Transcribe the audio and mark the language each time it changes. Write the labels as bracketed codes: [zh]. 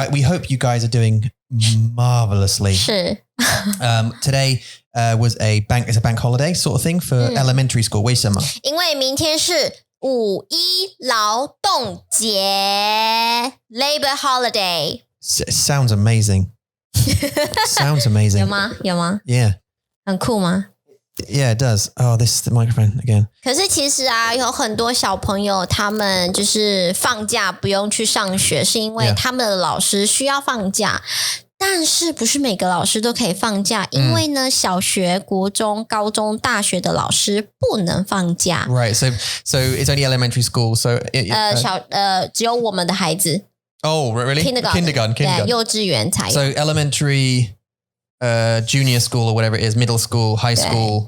[en] We hope you guys are doing marvelously. [zh] 是。 [en] Today it's a bank holiday sort of thing for elementary school. [zh] 为什么？因为明天是5·1劳动节 Labor Holiday. [en] Sounds amazing. Sounds amazing. [zh] 有吗 [en] Yeah. [zh] 很酷吗 [en] Yeah, it does. Oh, this is the microphone again. [zh] 可是其实啊，有很多小朋友他们就是放假不用去上学，是因为他们的老师需要放假。但是不是每个老师都可以放假，因为呢，小学、国中、高中、大学的老师不能放假。 [en] Right. So it's only elementary school. So [zh] 只有我们的孩子。 [en] Oh, really? Kindergarten. [zh] 对，幼稚园才有。 [en] So elementary, junior school or whatever it is, middle school, high school,